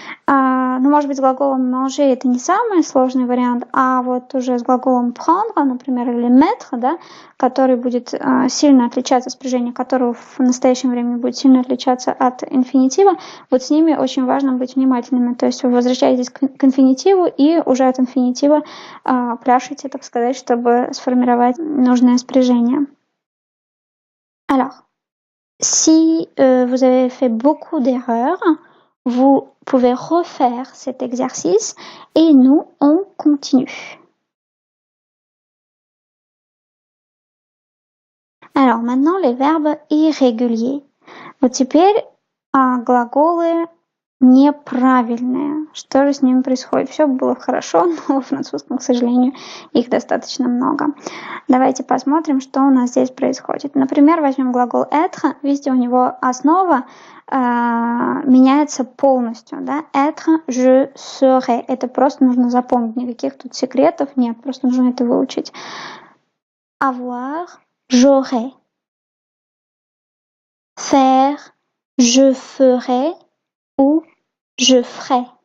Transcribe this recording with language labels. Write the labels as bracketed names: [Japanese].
[Russian] Может быть, с глаголом manger это не самый сложный вариант, а вот уже с глаголом prendre, например, или mettre, да, который будет сильно отличаться, спряжение которого в настоящем времени будет сильно отличаться от инфинитива, вот с ними очень важно быть внимательными. То есть вы возвращаетесь к инфинитиву и уже от инфинитива пляшете, так сказать, чтобы сформировать нужное спряжение. [French] Alors, si vous avez fait beaucoup d'erreurs, vous pouvez refaire cet exercice et nous, on continue. Alors, maintenant, les verbes irréguliers. [Russian] Вот теперь глаголы неправильные. Что же с ними происходит? Все было хорошо, но во французском, к сожалению, их достаточно много. Давайте посмотрим, что у нас здесь происходит. Например, возьмем глагол être. Видите, у него основа меняется полностью. Да? [French] Être, je serai. [Russian] Это просто нужно запомнить. Никаких тут секретов нет. Просто нужно это выучить. [French] Avoir, j'aurai. Faire, je ferai ou je ferai.